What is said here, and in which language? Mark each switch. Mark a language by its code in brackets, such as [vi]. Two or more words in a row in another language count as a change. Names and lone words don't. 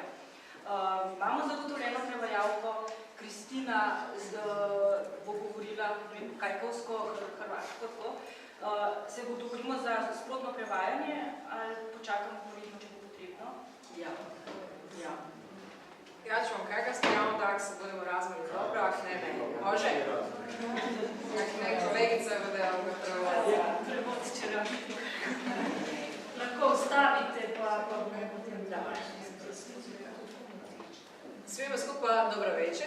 [sl] Imamo zagotovljeno prevajalko. Kristina bo govorila kajkovsko, hrvaško. Se dogovorimo za sprotno prevajanje [hr] Ja ću vam kakasti, a onda ako se budemo razmili dobro, ako ne. Može? Ako ne, kolegica bude ovdje Prevodit će raditi. [sl] Lahko ostavite, pa bomo potem dali. [hr] Svima skupa dobra večer.